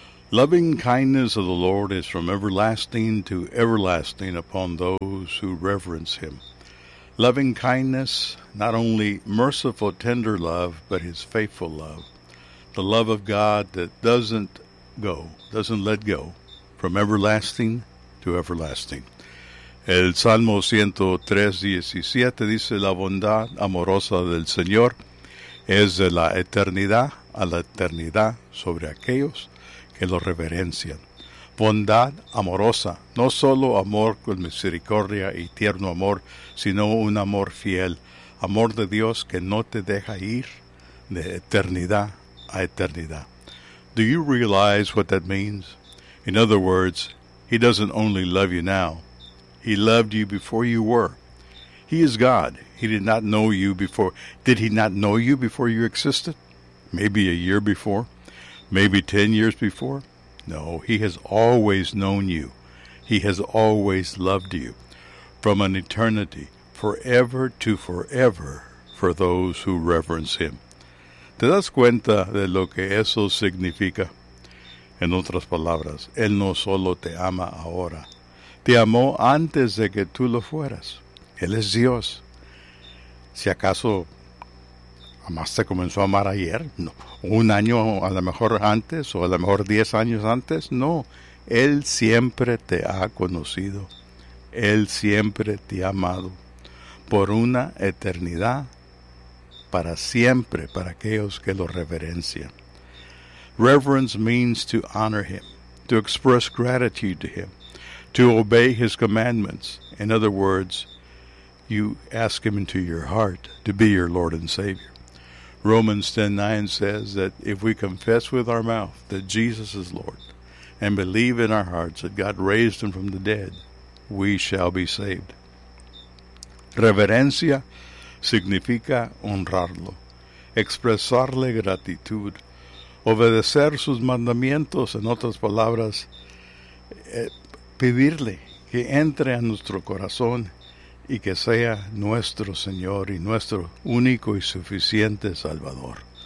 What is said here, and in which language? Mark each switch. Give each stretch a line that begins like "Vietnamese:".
English: Loving kindness of the Lord is from everlasting to everlasting upon those who reverence him. Loving kindness, not only merciful, tender love, but his faithful love. The love of God that doesn't let go, from everlasting to everlasting.
Spanish: El Salmo 103:17 dice, la bondad amorosa del Señor es de la eternidad a la eternidad sobre aquellos que lo reverencian. Bondad amorosa, no solo amor con misericordia y tierno amor, sino un amor fiel, amor de Dios que no te deja ir de eternidad a eternidad.
English: Do you realize what that means? In other words, he doesn't only love you now. He loved you before you were. He is God. He did not know you before. Did he not know you before you existed? Maybe a year before? Maybe 10 years before? No, he has always known you. He has always loved you. From an eternity, forever to forever, for those who reverence him.
Spanish: ¿Te das cuenta de lo que eso significa? En otras palabras, él no solo te ama ahora. Te amó antes de que tú lo fueras. Él es Dios. Si acaso amaste, comenzó a amar ayer, no. Un año a lo mejor antes, o a lo mejor 10 años antes, no. Él siempre te ha conocido. Él siempre te ha amado. Por una eternidad, para siempre, para aquellos que lo reverencian.
English: Reverence means to honor him, to express gratitude to him, to obey his commandments. In other words, you ask him into your heart to be your Lord and Savior. Romans 10:9 says that if we confess with our mouth that Jesus is Lord and believe in our hearts that God raised him from the dead, we shall be saved.
Spanish: Reverencia significa honrarlo, expresarle gratitud, obedecer sus mandamientos, en otras palabras, pedirle que entre a nuestro corazón y que sea nuestro Señor y nuestro único y suficiente Salvador.